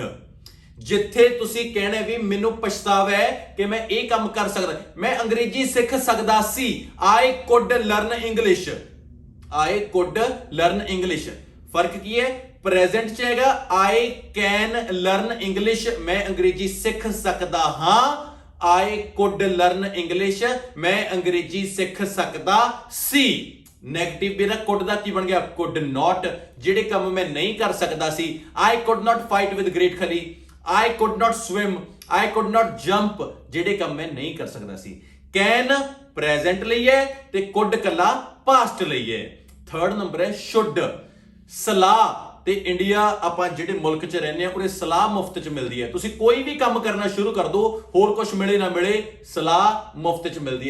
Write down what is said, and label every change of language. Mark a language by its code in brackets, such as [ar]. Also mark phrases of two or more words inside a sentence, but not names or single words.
[pa] ਜਿੱਥੇ ਤੁਸੀਂ ਕਹਿਣਾ ਵੀ ਮੈਨੂੰ ਪਛਤਾਵਾ ਹੈ ਕਿ ਮੈਂ ਇਹ ਕੰਮ ਕਰ ਸਕਦਾ, ਮੈਂ ਅੰਗਰੇਜ਼ੀ ਸਿੱਖ ਸਕਦਾ ਸੀ, [en] I could learn English, I could learn English। [pa] ਫਰਕ ਕੀ ਹੈ? ਪ੍ਰੈਜ਼ੈਂਟ ਚ ਹੈਗਾ [en] I can learn English, [pa] ਮੈਂ ਅੰਗਰੇਜ਼ੀ ਸਿੱਖ ਸਕਦਾ ਹਾਂ, [en] I could learn English, [pa] ਮੈਂ ਅੰਗਰੇਜ਼ੀ ਸਿੱਖ ਸਕਦਾ ਸੀ। ਨੈਗੇਟਿਵ ਮੇਰਾ could ਦਾ ਕੀ ਬਣ ਗਿਆ? [en] could not, [pa] ਜਿਹੜੇ ਕੰਮ ਮੈਂ ਨਹੀਂ ਕਰ ਸਕਦਾ ਸੀ। [en] I could not fight with great ਖਲੀ, I could not swim, I could not jump, [pa] ਜਿਹੜੇ ਕੰਮ ਮੈਂ ਨਹੀਂ ਕਰ ਸਕਦਾ ਸੀ। can ਪ੍ਰੈਜ਼ੈਂਟ ਲਈ ਹੈ ਤੇ could ਕੱਲਾ ਪਾਸਟ ਲਈ ਹੈ। [en] third number [pa] ਹੈ should, ਸਲਾਹ। ਤੇ ਇੰਡੀਆ ਆਪਾਂ ਜਿਹੜੇ ਮੁਲਕ 'ਚ ਰਹਿੰਦੇ ਆ, ਉਹਦੇ ਸਲਾਹ ਮੁਫਤ 'ਚ ਮਿਲਦੀ ਹੈ। ਤੁਸੀਂ ਕੋਈ ਵੀ ਕੰਮ ਕਰਨਾ ਸ਼ੁਰੂ ਕਰ ਦਿਓ, ਹੋਰ ਕੁਝ ਮਿਲੇ ਨਾ ਮਿਲੇ, ਸਲਾਹ ਮੁਫਤ 'ਚ ਮਿਲਦੀ ਹੈ।